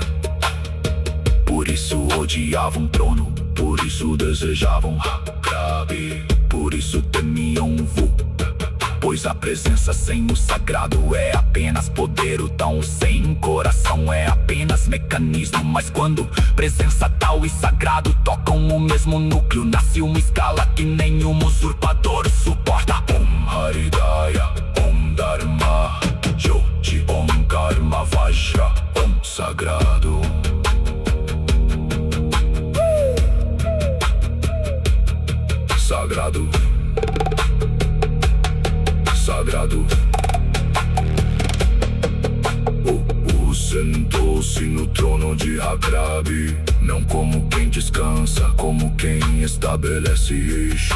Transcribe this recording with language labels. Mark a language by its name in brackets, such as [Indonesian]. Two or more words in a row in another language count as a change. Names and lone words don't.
[Portuguese] Por isso odiavam o trono, por isso desejavam Hakrabi, por isso temiam Vu. Pois a presença sem o sagrado é apenas poder, o tão sem coração é apenas mecanismo. Mas quando presença tal e sagrado tocam o mesmo núcleo, nasce uma escala que nenhum usurpador suporta. [Sanskrit] Om Haridaya, Om Dharma, Jyoti, Om Karma Vajra, Om Sagrado. [Portuguese] Sagrado. Sagrado. Sentou-se no trono de Hakrabi, não como quem descansa, como quem estabelece eixo.